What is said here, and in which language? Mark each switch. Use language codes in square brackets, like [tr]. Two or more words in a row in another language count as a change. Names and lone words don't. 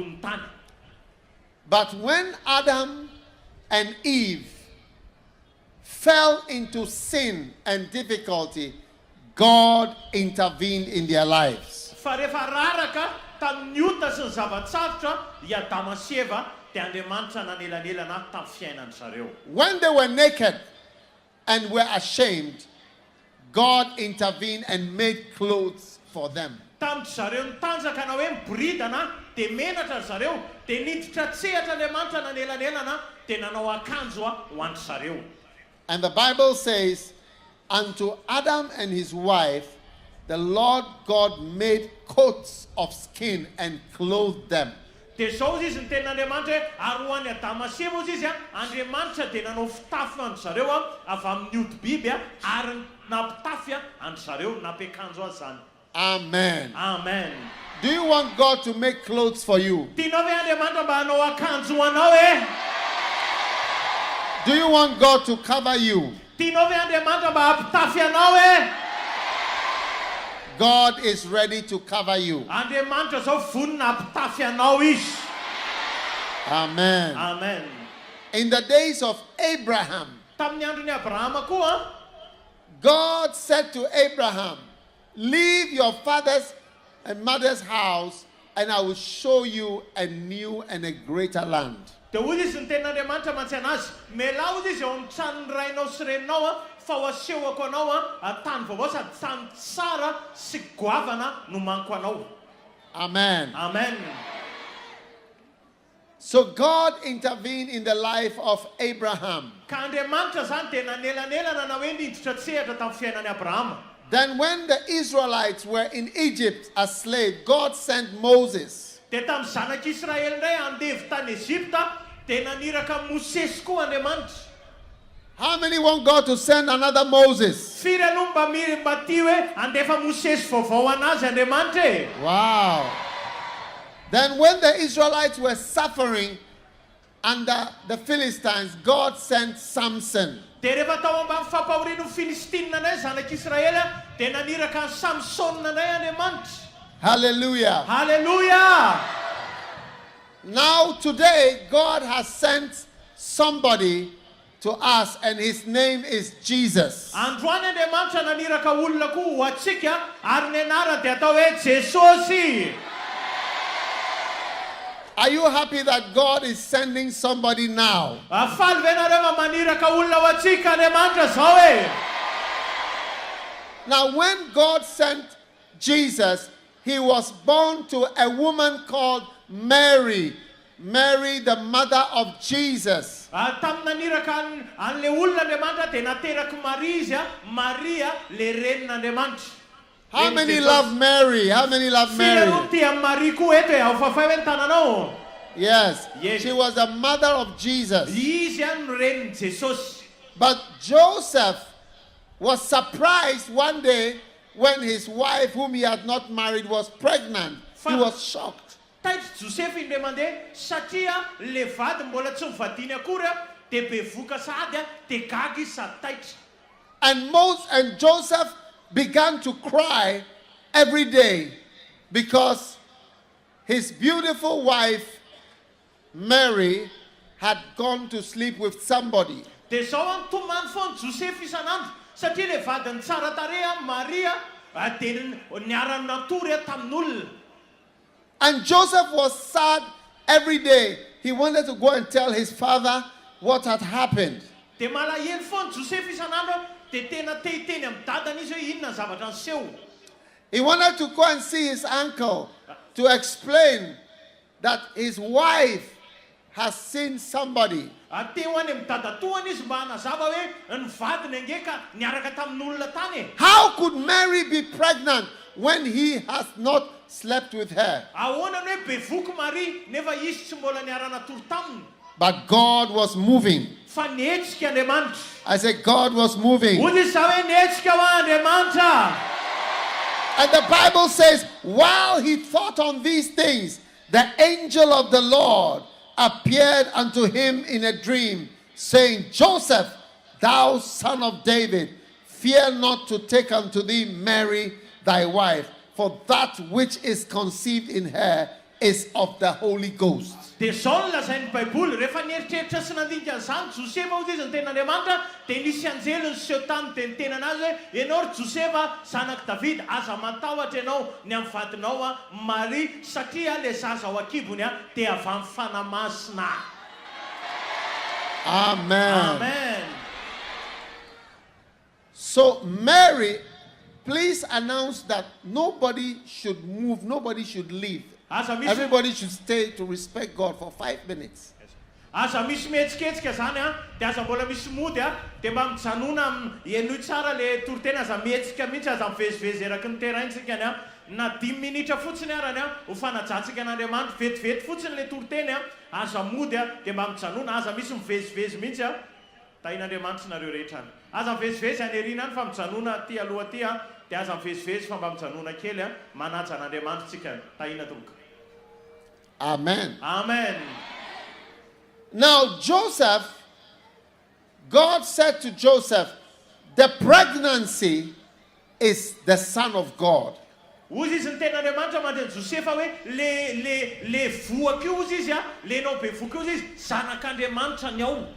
[en] But when Adam and Eve fell into sin and difficulty, God intervened in their lives. [mg] Fa rehefa raraka tamin'ny ota sy ny zavatsarotra i Adama sy Eva dia Andriamanitra nanelanelana tamin'ny fiainany zareo. [en] When they were naked and were ashamed, God intervened and made clothes for them. [mg] Tamin'ny zareo nitanjaka na hoe miboridana dia menatra zareo dia niditra tsehatra Andriamanitra nanelanelana dia nanao akanjo ho an'ny zareo. [en] And the Bible says, unto Adam and his wife, the Lord God made coats of skin and clothed them. [mg] Dia zao izy ny tenin'Andriamanitra hoe ary ho an'ny Adama sy Eva izy Andriamanitra dia nanao fitafy an'ny zareo avy amin'ny hodi-biby ary nampitafy an'ny zareo nampiakanjo azy zany. Amen. Amen. [en] Do you want God to make clothes for you? [mg] Tianao hoe Andriamanitra mba hanao akanjo ho anao e? [en] Do you want God to cover you? [mg] Tianao hoe Andriamanitra mba hampitafy anao e? [en] God is ready to cover you. [mg] Andriamanitra zao vonona hampitafy anao izy. Amen. Amen. [en] In the days of Abraham, [mg] Tamin'ny andron'ny Abrahama koa, [en] God said to Abraham, leave your father's and mother's house, and I will show you a new and a greater land. [mg] dia hoy izy ny tenin'Andriamanitra mantsy anazy, mialao izy eo amin'ny tranon'ny rainao sy reninao fa ho asehoko anao tany vaovao sady tany tsara sy goavana no manko anao. Amen. Amen. [en] So God intervened in the life of Abraham. [mg] Ka Andriamanitra zany dia nanelanelana na hoe niditra tsehatra tamin'ny fiainan'i Abrahama. [en] Then when the Israelites were in Egypt as slaves, God sent Moses. [mg] Dia tamin'ny zanak'Israely indray andevy tany Ezipta dia naniraka Mosesy koa Andriamanitra. [en] How many want God to send another Moses? [mg] Firy aloha mba tia hoe andefa Mosesy vaovao anazy Andriamanitra e? [en] Wow. Then when the Israelites were suffering under the Philistines, God sent Samson. [mg] Dia rehefa tao ambany fampahorian'ny Filistina indray zanak'Israely dia naniraka ny Samsona indray Andriamanitra. Hallelujah. Hallelujah! [en] Now today, God has sent somebody to us, and his name is Jesus. [mg] Androany Andriamanitra naniraka olona koa ho antsika ary ny anarany dia atao hoe Jesosy. [en] Are you happy that God is sending somebody now? [mg] Faly ve nareo maniraka olona ho antsika Andriamanitra zao e? [en] Now when God sent Jesus, he was born to a woman called Mary. Mary, the mother of Jesus. [mg] Tamin'ny naniraka an'le olona Andriamanitra dia nateraky Maria izy Maria le renin'Andriamanitra. [en] How many love Mary? How many love Mary? [mg] Marie koa eto e, ao fafay hoe ny tananao. [en] Yes. Yes. She was the mother of Jesus. [mg] Izy ihany no renin'i Jesosy. [en] But Joseph was surprised one day when his wife, whom he had not married, was pregnant. He was shocked. [mg] Taitra Joseph indray mandeha satria le vady mbola tsy mivadiny akory dia bevoka sady dia gaga izy sady taitra. [en] And Joseph began to cry every day because his beautiful wife Mary had gone to sleep with somebody. [mg] Dia zao any tomany foana Joseph isan'andro satria le vadiny tsara tarehy Maria dia niarany natory tamin'olona. [en] And Joseph was sad every day. He wanted to go and tell his father what had happened. [mg] Dia malahelo foana Joseph isan'andro dia tena tehiteny amin'ny dadany izy hoe inona zavatra niseho. [en] He wanted to go and see his uncle to explain that his wife has seen somebody. [mg] Teo any amin'ny dadatoany izy mba hanazava hoe ny vadiny angeka niaraka tamin'olona tany. [en] How could Mary be pregnant when he has not slept with her? [mg] Ahoana hoe bevoky Maria nefa izy tsy mbola niara-natory taminy. [en] But God was moving. [mg] Fa nihetsika Andriamanitra. [en] I said God was moving. [mg] Hoy izy hoe nihetsika ho Andriamanitra. [en] And the Bible says, while he thought on these things, the angel of the Lord appeared unto him in a dream, saying, Joseph, thou son of David, fear not to take unto thee Mary thy wife, for that which is conceived in her is of the Holy Ghost. [mg] dia zao no lazain'ny baiboly rehefa nieritreritra sy nandinika an'izany Josefa hozy izy ny ten'Andriamanitra dia nisy anjely ny seho tany dia niteny anazy hoe ianao ry Josefa zanak' Davida aza matahotra ianao ny amin'ny vadinao a Maria satria le zaza ao akibony a dia avy amin'ny fanamasina. Amen. Amen. [en] So Mary, please announce that nobody should move, nobody should leave. Everybody should stay to respect God for 5 minutes. [mg] Aza misy mihetsiketsika zany a dia aza mbola misy mody a dia mba mijanona enoy tsara le toriteny aza mihetsika mihitsy aza mivezivezy eraky ny terraintsika a na 10 minitra fotsiny arany a ho fanajantsika an'Andriamanitra vetivety fotsiny le toriteny a aza mody a dia mba mijanona aza misy mivezivezy mihitsy a tahin'Andriamanitra nareo rehetra aza mivezivezy any erina any fa mijanona aty aloha aty a dia aza mivezivezy fa mba mijanona kely a manaja an'Andriamanitra tsika tahina toka. Amen. Amen. [en] Now Joseph, God said to Joseph, the pregnancy is the son of God. [mg] Ozy izy ny ten'Andriamanitra mandeha Josefa hoe le voaka io ozy izy a le nao be voaka io izy zanak'Andriamanitra ny ao.